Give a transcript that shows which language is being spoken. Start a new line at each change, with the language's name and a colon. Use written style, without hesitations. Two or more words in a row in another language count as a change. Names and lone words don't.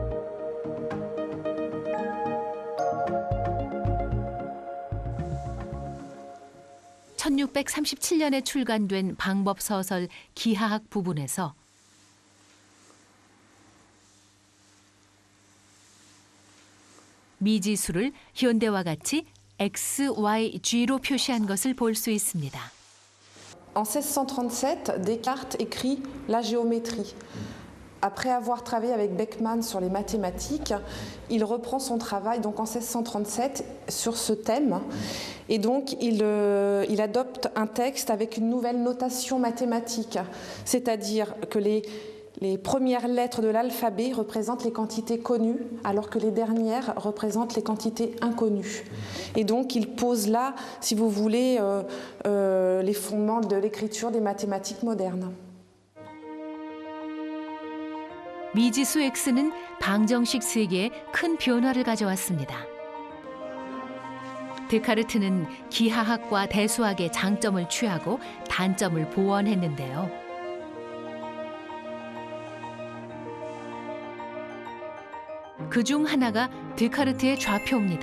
Korean: (1637년에) 출간된 방법서설 기하학 부분에서 미지수를 현대와 같이 X, Y, G로 표시한 것을 볼 수 있습니다.
French: En 1637, Descartes écrit la géométrie. Après avoir travaillé avec Beckmann sur les mathématiques, il reprend son travail donc en 1637 sur ce thème et donc il adopte un texte avec une nouvelle notation mathématique, c'est-à-dire que les premières lettres de l'alphabet représentent les quantités connues alors que les dernières représentent les quantités inconnues. Et donc il pose là, si vous voulez, les fondements de l'écriture des mathématiques modernes.
Korean: 미지수 X는 방정식 세계에 큰 변화를 가져왔습니다. 데카르트는 기하학과 대수학의 장점을 취하고 단점을 보완했는데요. 그중 하나가 데카르트의 좌표입니다.